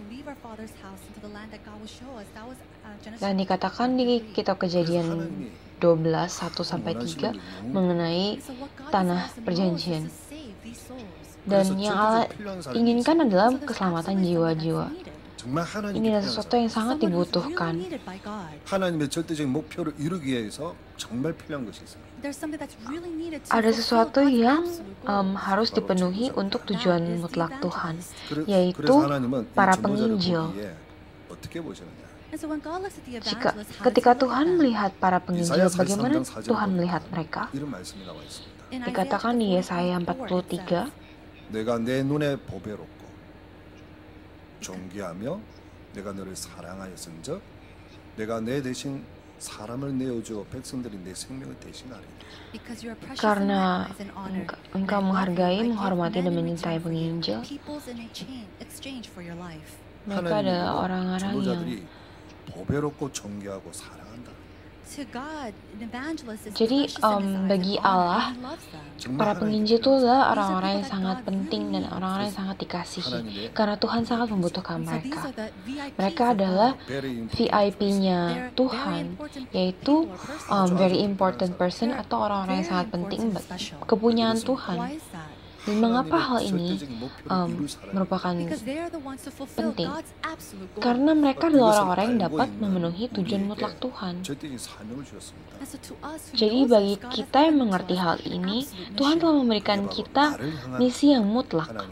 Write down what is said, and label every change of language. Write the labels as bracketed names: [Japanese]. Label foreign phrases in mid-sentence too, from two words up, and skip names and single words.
[Indonesian] Dan dikatakan di kitab Kejadian 12:1-3 mengenai tanah perjanjian. Dan yang Allah inginkan adalah keselamatan jiwa-jiwa. Ini adalah sesuatu yang sangat dibutuhkan. [Korean] 하나님의 절대적인 목표를 이루기 위해서 정말 필요한 것이 있습니다. [Indonesian] Ada sesuatu yang harus dipenuhi untuk tujuan mutlak Tuhan, yaitu para penginjil. Ketika Tuhan melihat para penginjil, bagaimana Tuhan melihat mereka? Dikatakan di Yesaya 43, [Korean] 내가 내 눈에 보배롭고 존귀하며 내가 너를 사랑하였은즉 내가 내 대신 사람을 내어주어 백성들이 내 생명을 대신하리라. [Indonesian] karena engkau menghargai, menghormati, dan mencintai penginjil, mereka adalah orang-orang yang [Korean] 보배롭고 존귀하고 사랑한다. [Indonesian] Jadi bagi Allah, para penginjil itu adalah orang-orang yang sangat penting dan orang-orang yang sangat dikasihi. Karena Tuhan sangat membutuhkan mereka. Mereka adalah VIP-nya Tuhan, yaitu [English] very important person [Indonesian] atau orang-orang yang sangat penting, kepunyaan Tuhan. Dan mengapa hal ini merupakan penting? Karena mereka adalah orang-orang yang dapat memenuhi tujuan mutlak Tuhan. Jadi bagi kita yang mengerti hal ini, Tuhan telah memberikan kita misi yang mutlak.